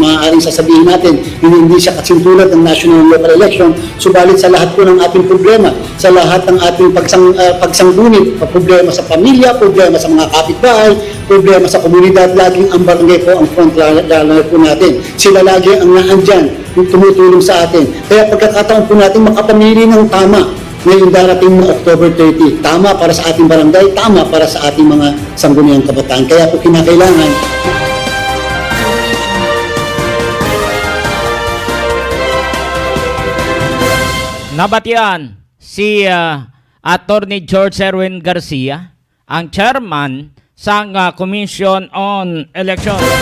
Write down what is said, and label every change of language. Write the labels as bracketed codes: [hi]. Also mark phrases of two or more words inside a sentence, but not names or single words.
[tl] Maaaring sasabihin natin, hindi siya kasintulad ng [en] national and local election, [tl] subalit sa lahat po ng ating problema, sa lahat ng ating pagsanggunit, problema sa pamilya, problema sa mga kapitbahay, problema sa komunidad, laging ang barangay po ang frontliner po natin. Sila lagi ang naandyan, tumutulong sa atin. Kaya pagkakataon po natin makapamili ng tama ngayong darating na October 30. Tama para sa ating barangay, tama para sa ating mga sangguniang kabataan. Kaya po kinakailangan nabatian si Attorney George Erwin Garcia, ang chairman sa [en] Commission on Election.